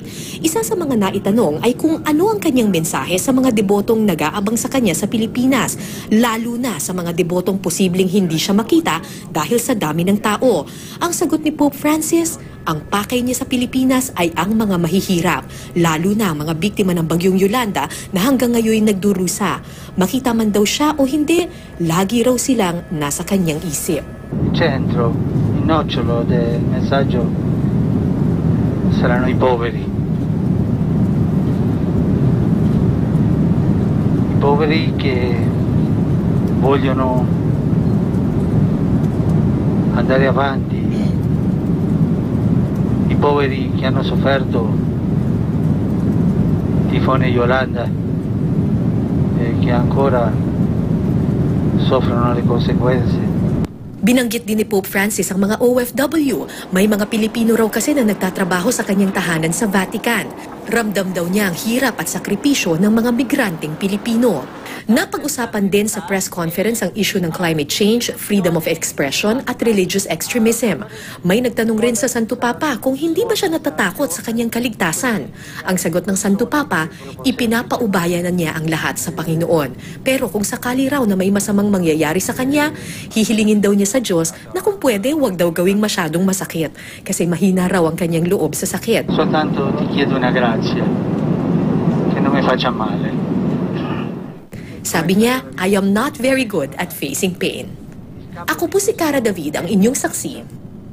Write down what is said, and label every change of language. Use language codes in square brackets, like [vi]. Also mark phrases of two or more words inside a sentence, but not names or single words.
[tl] Isa sa mga naitanong ay kung ano ang kanyang mensahe sa mga debotong nag-aabang sa kanya sa Pilipinas, lalo na sa mga debotong posibleng hindi siya makita dahil sa dami ng tao. Ang sagot ni Pope Francis, ang pakay niya sa Pilipinas ay ang mga mahihirap, lalo na ang mga biktima ng bagyong Yolanda na hanggang ngayon nagdurusa. Makita man daw siya o hindi, lagi raw silang nasa kanyang isip. [it] Il centro, il nocciolo del messaggio saranno i poveri. I poveri che vogliono andare avanti. I poveri che hanno sofferto tifone Yolanda e che ancora soffrono le conseguenze. [tl] Binanggit din ni Pope Francis ang mga OFW. May mga Pilipino raw kasi na nagtatrabaho sa kanyang tahanan sa Vatican. Ramdam daw niya ang hirap at sakripisyo ng mga migranteng Pilipino. Napag-usapan din sa [en] press conference [tl] ang issue ng [en] climate change, freedom of expression [tl] at [en] religious extremism. [tl] May nagtanong rin sa Santo Papa kung hindi ba siya natatakot sa kanyang kaligtasan. Ang sagot ng Santo Papa, ipinapaubaya na niya ang lahat sa Panginoon. Pero kung sakali raw na may masamang mangyayari sa kanya, hihilingin daw niya sa Diyos na kung pwede huwag daw gawing masyadong masakit kasi mahina raw ang kanyang loob sa sakit. [it] Soltanto ti chiedo una grazia, che non mi faccia male. [tl] Sabi niya, [en] I am not very good at facing pain. [tl] Ako po si Cara David, ang inyong saksi.